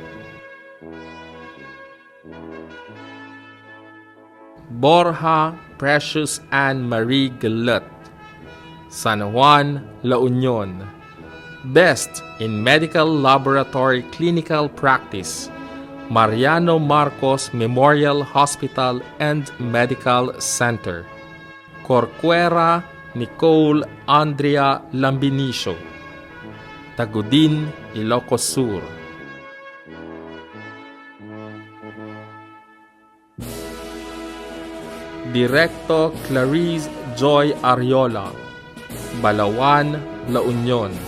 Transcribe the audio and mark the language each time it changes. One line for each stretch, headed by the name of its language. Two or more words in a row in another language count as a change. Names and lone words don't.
English: Borja Precious Anne Marie Galut, San Juan, La Union. Best in Medical Laboratory Clinical Practice, Mariano Marcos Memorial Hospital and Medical Center. Corcuera Nicole Andrea Lambinicio, Tagudin, Ilocos Sur. Directo Clarice Joy Ariola, Balawan, La Union.